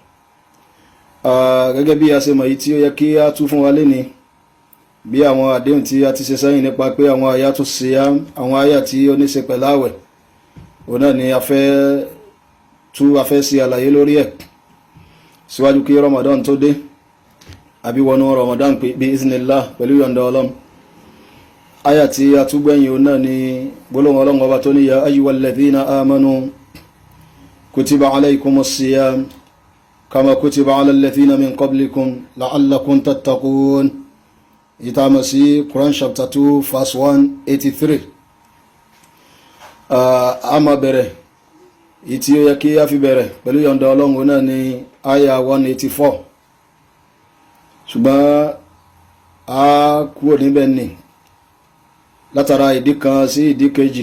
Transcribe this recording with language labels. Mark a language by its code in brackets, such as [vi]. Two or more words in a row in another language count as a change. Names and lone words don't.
[yo] Gẹ́gẹ́ bí àṣemọ́ yìí tí ó yẹ kí a tú fún wa léni, bí àwọn àdéhùn tí a ti ṣe sẹ́yìn nípa pé àwọn àyà tó ṣe àwọn àyà tí ó ní ṣe pẹ̀lú àwẹ̀, òun náà ni a fẹ́ sí àlàyé lórí ẹ̀ síwájú kí Ramadan tó dé, àbí wọnú Ramadan pé bí iznillah pẹ̀lú yọ̀ǹda Ọlọ́run. àyà tí a tún gbẹ̀yìn òun náà ni gbólóhùn Ọlọ́run Ọba tó ní [ar] يا أيها الذين آمنوا كتب عليكم الصيام كما كتب على الذين من قبلكم لعلكم تتقون. [yo] ìtàmọ̀ sí Quran [en] chapter 2 verse 183. [yo] a máa bẹ̀rẹ̀ ìtí ó yẹ kí a fi bẹ̀rẹ̀ pẹ̀lú yọ̀ǹda Ọlọ́run náà ni àyà 184, ṣùgbọ́n a kúrò níbẹ̀ ni látara ìdí kan sí ìdí kejì.